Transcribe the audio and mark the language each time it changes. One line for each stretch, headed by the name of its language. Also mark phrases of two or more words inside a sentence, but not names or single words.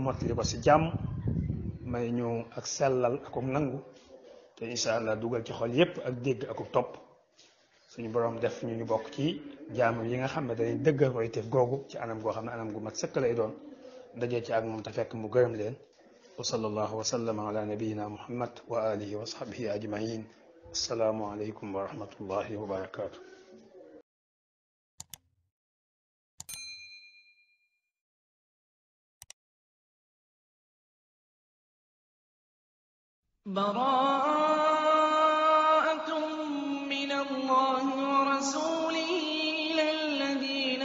Wolof: mottali ko si jàmm may ñu ak sellal akuk nangu te
Arabic: إن شاء الله
Wolof: dugal ci xol yépp ak dégg akuk topp suñu borom def ñu bokk ci jaamu yi nga xam ne dañuy dëggal koy teef googu ci anam goo xam ne anam gu mat sëkk lay doon dajee ci ak moom te fekk mu gërëm leen
Arabic: وصلى الله وسلم على نبينا محمد وعلى آله وصحبه أجمعين السلام عليكم ورحمة الله وبركاته براءة من الله ورسوله إلى الذين